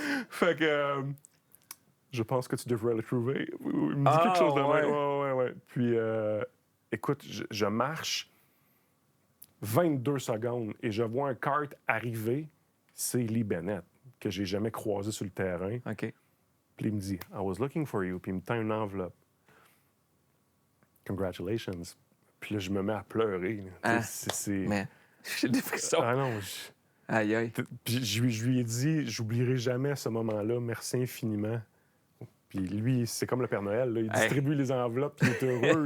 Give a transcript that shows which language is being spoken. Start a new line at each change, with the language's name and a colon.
French: Fait que je pense que tu devrais le trouver. Il me dit quelque chose de ouais. même. Ouais. Puis écoute, je marche 22 secondes et je vois un kart arriver. C'est Lee Bennett, que j'ai jamais croisé sur le terrain. OK. Puis il me dit,
English: I was looking for you.
French: Puis il me tend une enveloppe.
English: Congratulations.
French: Puis là, je me mets à pleurer. Ah, c'est... Mais j'ai des frissons. Ah non, Aïe, aïe. Puis je lui ai dit, j'oublierai jamais ce moment-là. Merci infiniment. Puis lui, c'est comme le Père Noël. Là. Il distribue les enveloppes, puis il est heureux.